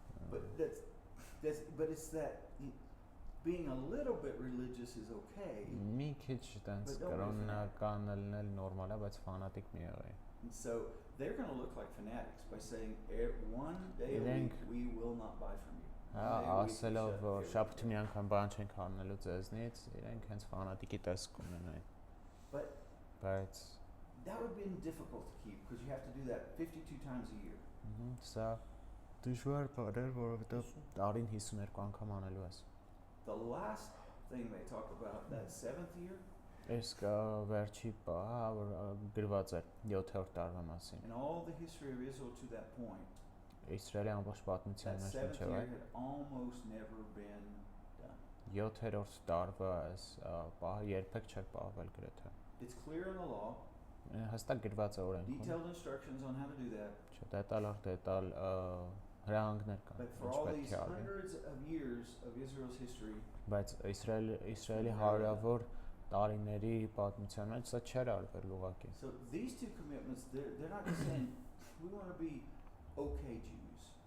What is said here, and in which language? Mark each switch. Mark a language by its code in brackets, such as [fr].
[en] But it's that being a little bit religious is okay. [hy] Մի քիչ տենց կրոնական լինել նորմալ է, բայց ֆանատիկ մի եղի։ [en] And so they're going to look like fanatics by saying, one day a week we will not buy from you. [hy] Ասելով որ շաբաթի մի անգամ բան չենք անելու ձեզնից, իրենք հենց ֆանատիկի տեսք ունենային։ Բայց [en] that would be difficult to keep because you have to do that 52 times a year. [hy] Սա դժվար բան է, որովհետև տարին 52 անգամ անելու ես։ [en] The last thing they talk about that 7th year. [hy] Այս կա վերջի բանը, որ գրված է 7-րդ տարվա մասին։ [en] And all the history of Israel to that point. [hy] Իսրայելի ամբողջ պատմության մեջ չէ՞ չէ՞։ [en] had almost never been done. [hy] 7-րդ տարվա այս բանը երբեք չէր պահվել գրեթե։ [en] It's clear in the law. [hy] Հստակ գրված է օրենքում։ [en] Detailed instructions on how to do that. [hy] Դետալ հրահանգներ կան։ [en] But for all these hundreds of years of Israel's history. [hy] Բայց Իսրայելի հարյուրավոր տարիների պատմության մեջ սա չէր արվել ուղղակի։ [en] So these two commitments, they're not just saying we want to be okay Jews.